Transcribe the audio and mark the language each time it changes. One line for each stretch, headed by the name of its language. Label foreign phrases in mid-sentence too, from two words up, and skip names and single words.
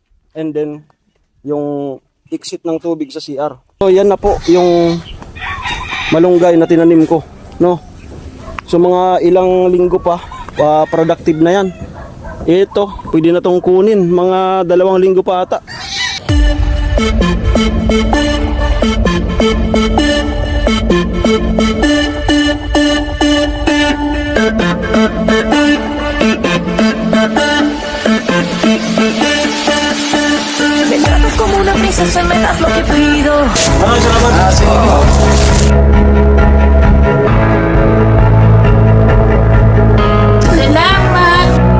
Filipino: and then yung exit ng tubig sa CR. So yan na po yung malunggay na tinanim ko, no? So mga ilang linggo pa, productive na yan. Ito, pwede na tong kunin, mga 2 linggo pa ata.
Spanish: Me tratas como una princesa, me das lo que pido.
Filipino: Maraming salamat. Salamat!